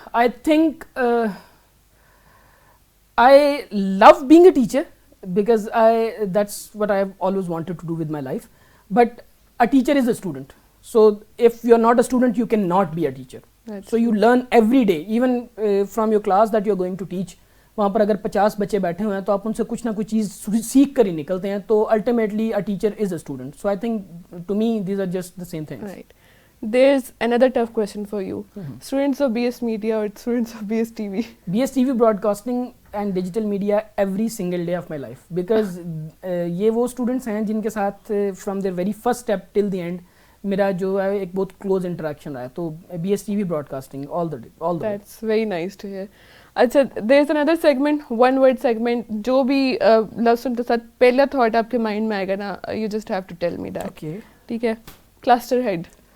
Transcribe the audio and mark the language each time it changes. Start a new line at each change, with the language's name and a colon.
English: I think I love being a teacher, because that's what I've always wanted to do with my life. But a teacher is a student. So if you're not a student, you cannot be a teacher. So you learn every day, even from your class that you're going to teach.
Urdu: وہاں پر اگر 50 بچے بیٹھے ہوئے ہیں تو آپ ان سے کچھ نہ کچھ چیز سیکھ کر ہی نکلتے ہیں.
English: تو ultimately a teacher is a student. So I think to me these are just the same things. Right. There's another tough question for you. Students of BS Media or students of BS TV? BS TV broadcasting and digital media every single day of my life, because
Urdu: یہ وہ students ہیں جن کے ساتھ
English: from their very first step till the end
Urdu: میرا جو ہے ایک بہت کلوز انٹریکشن رہا ہے.
English: تو BS TV broadcasting all the way. That's very nice to hear.
Urdu: اچھا,
English: there's another segment, one word segment,
Urdu: جو بھی لفظ سنتے ساتھ پہلا تھاٹ آپ کے مائنڈ میں آئے گا نا,
English: you just have to tell me that. Okay.
Urdu: ٹھیک ہے, cluster head.